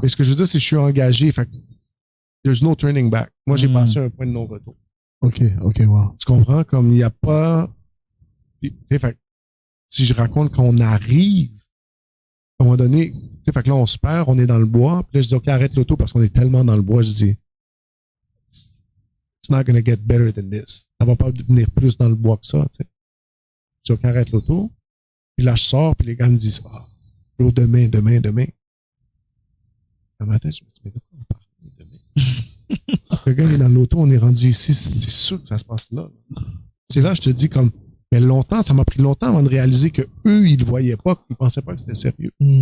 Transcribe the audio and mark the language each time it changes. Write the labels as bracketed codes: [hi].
[fr] Mais ce que je veux dire, c'est que je suis engagé. Fait que [en] there's no turning back. [fr] Moi, j'ai passé un point de non-retour. Ok, wow. Tu comprends? Comme il n'y a pas... Tu sais, fait que si je raconte qu'on arrive, à un moment donné, tu sais, fait que là, on se perd, on est dans le bois. Puis là, je dis, OK, arrête l'auto parce qu'on est tellement dans le bois. Je dis, [en] it's not gonna get better than this. [fr] Ça va pas devenir plus dans le bois que ça, tu sais. Je dis, OK, arrête l'auto. Puis là, je sors, puis les gars me disent, l'eau demain. Dans ma tête, je me dis, mais de quoi on parle demain? Le gars, il est dans l'auto, on est rendu ici, c'est sûr que ça se passe là. C'est là, je te dis, comme, mais longtemps, ça m'a pris longtemps avant de réaliser que eux, ils le voyaient pas, qu'ils pensaient pas que c'était sérieux.